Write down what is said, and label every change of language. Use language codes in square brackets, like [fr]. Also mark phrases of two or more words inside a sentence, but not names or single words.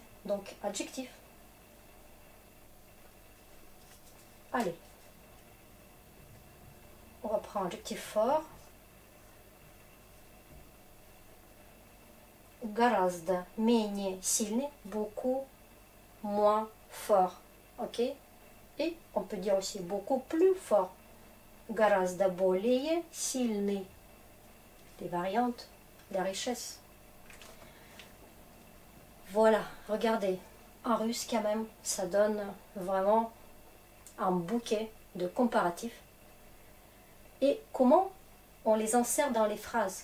[fr] Donc, adjectif. Allez. On va prendre adjectif fort. [ru] Гораздо менее сильный, [fr] beaucoup moins fort. Ok? Et on peut dire aussi beaucoup plus fort. [ru] Гораздо более сильный. [fr] Les variantes, la richesse. Voilà, regardez. En russe, quand même, ça donne vraiment un bouquet de comparatifs. Et comment on les insère dans les phrases?